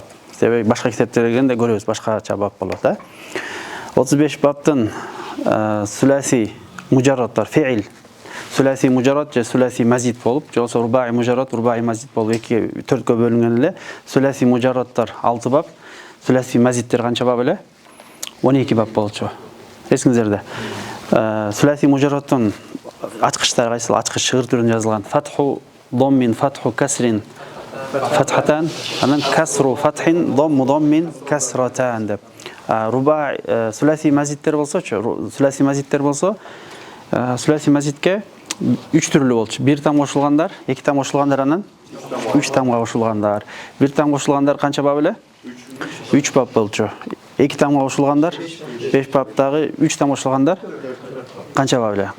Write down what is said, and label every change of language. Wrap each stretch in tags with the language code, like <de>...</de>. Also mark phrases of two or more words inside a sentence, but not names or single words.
<ky>Себеби башка китептерге келгенде көрөбүз, башкача бап болот, 35 баптын сүләси мужараттар, феил, сүләси мужарат же сүләси мазид болуп, же болсо рубаи мужарат, рубаи мазид болуп, 2-4кө бөлүнгөн эле. Сүләси мужараттар 6 бап, сүләси мазидтер канча бап эле? 12 бап болчу. Эсиңиздерде. Сүләси мужараттын ачкычтары кайсыл? Ачкыч шыгыр түрүндө жазылган.</ky> <ar>Фатху ضم فتح كسر فتحتان أنن كسر فتح ضم كسرتان деп.</ar> <ky>Рубаи сүләси мазидтер болсо, сүләси мазидтер болсо, сүләси мазидке 3 түрлүү болчу. 1 там кошулгандар, 2 там кошулгандар, анан 3 тамга кошулгандар. 1 там кошулгандар канча бап эле? 3 бап болчу. 2 тамга кошулгандар 5 баптагы, 3 там кошулгандар канча бап эле?</ky>